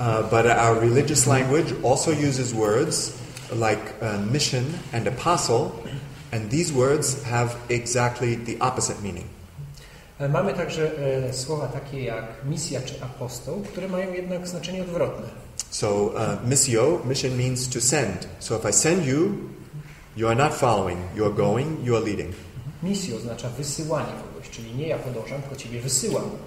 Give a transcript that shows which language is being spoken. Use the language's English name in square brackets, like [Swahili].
[English] But our religious language also uses words like mission and apostle, and these words have exactly the opposite meaning. [Polish] Mamy także słowa takie jak misja czy apostoł, które mają jednak znaczenie odwrotne. [English] So mission means to send. So if I send you, you are not following, you are going, you are leading. [Polish] Misja oznacza wysyłanie kogoś, czyli nie ja podążam, tylko ciebie wysyłam.